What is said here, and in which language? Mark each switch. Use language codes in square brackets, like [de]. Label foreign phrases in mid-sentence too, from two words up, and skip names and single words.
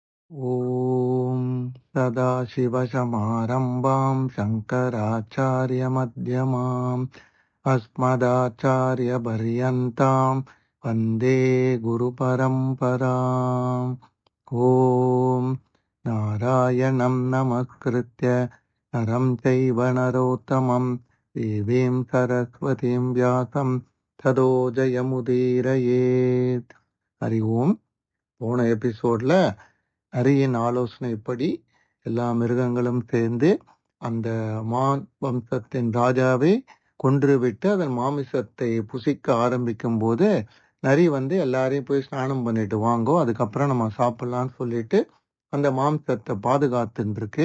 [sa] ॐ सदाशिवसमारम्भां शङ्कराचार्यमध्यमाम् अस्मदाचार्यपर्यन्तां वन्दे गुरुपरम्पराम्। ॐ नारायणं नमस्कृत्य नरं चैव नरोत्तमं देवीं सरस्वतीं व्यासं ततो जयमुदीरयेत्. हरि ओम्. [ta] போன எபிசோட்ல நரியின் ஆலோசனைப்படி எல்லா மிருகங்களும் சேர்ந்து அந்த மான் வம்சத்தின் ராஜாவை கொன்றுவிட்டு அதன் மாமிசத்தை புசிக்க ஆரம்பிக்கும் போது நரி எல்லாரையும் போய் ஸ்நானம் பண்ணிட்டு வாங்கோ, அதுக்கப்புறம் நம்ம சாப்பிடலாம்னு சொல்லிட்டு அந்த மாமிசத்தை பாதுகாத்துன்னு இருக்கு.